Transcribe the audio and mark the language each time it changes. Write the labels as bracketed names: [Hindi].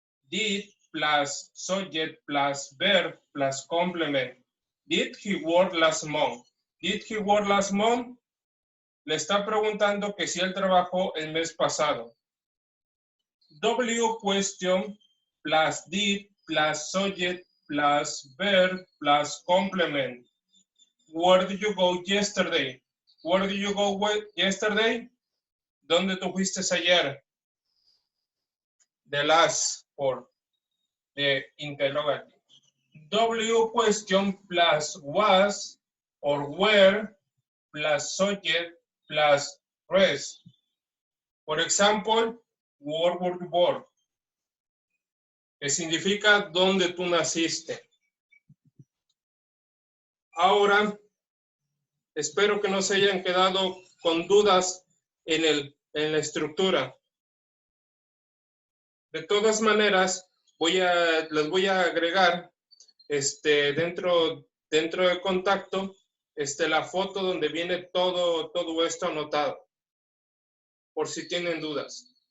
[English] Did plus subject plus verb plus complement. Did he work last month? Did he work last month? [Spanish] Le está preguntando que si él trabajó el mes pasado. [English] W question plus did plus subject plus verb plus complement. Where did you go yesterday? Where did you go yesterday? [Spanish] ¿Dónde tú fuiste ayer? [English] The last for the interrogative. W question plus was or where plus subject plus rest. [Spanish] Por ejemplo, [English] where were you born? [Spanish] Que significa dónde tú naciste. Ahora, espero que no se hayan quedado con dudas en la estructura. De todas maneras, les voy a agregar dentro de contacto la foto donde viene todo esto anotado, por si tienen dudas.